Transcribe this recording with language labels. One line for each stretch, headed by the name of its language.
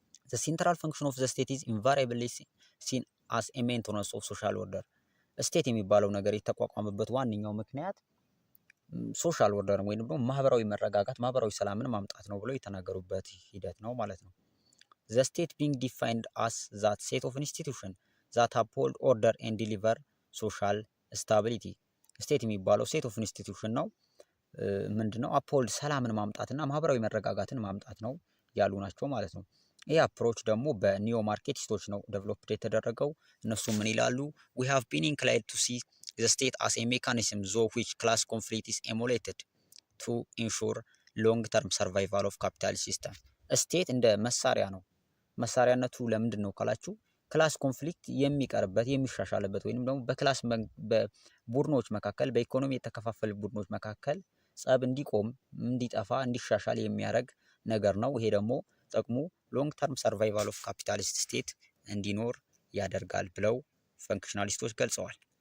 English: ዘ ሴንትራል ፈንክሽን ኦፍ ዘ ስቴት ኢዝ ኢንቫሪያብሊ ሲን አስ ኤ ሜንቴናንስ ኦፍ ሶሻል ኦርደር።
Amharic: ስቴት የሚባለው ነገር የተቋቋመበት ዋነኛው ምክንያት ሶሻል ኦርደር ወይም ደግሞ ማህበራዊ መረጋጋት፣ ማህበራዊ ሰላምን ማምጣት ነው ብሎ የተናገሩበት ሂደት ነው ማለት ነው።
English: The state being defined as that set of institutions that uphold order and deliver social stability.
Amharic: ስቴት የሚባለው
English: ሴት ኦፍ ኢንስቲትዩሽን
Amharic: ነው። ምንድነው? አፖልድ ሰላምን ማምጣትና ማህበራዊ መረጋጋትን ማምጣት ነው ያሉ ናቸው ማለት ነው። ይህ አፕሮች ደግሞ በኒዮ ማርኬቲስቶች ነው ዴቨሎፕድ የተደረገው። እነሱ ምን ይላሉ?
English: we have been inclined to see the state as a mechanism through which class conflict is emulated to ensure long term survival of capitalist system.
Amharic: ስቴት እንደ መሳሪያ ነው። መሳሪያነቱ ለምንድን ነው ካላችሁ ክላስ ኮንፍሊክት የሚቀርበት የሚሻሻልበት ወይንም ደግሞ በክላስ በቡድኖች መካከል በኢኮኖሚ የተከፋፈሉ ቡድኖች መካከል ጸብ እንዲቆም፣ እንዲጠፋ፣ እንዲሻሻል የሚያደርግ ነገር ነው። ይሄ ደግሞ ጥቅሙ
English: ሎንግ ተርም ሰርቫይቫል ኦፍ ካፒታሊስት ስቴት
Amharic: እንዲኖር ያደርጋል ብለው ፈንክሽናሊስቶች ገልጸዋል።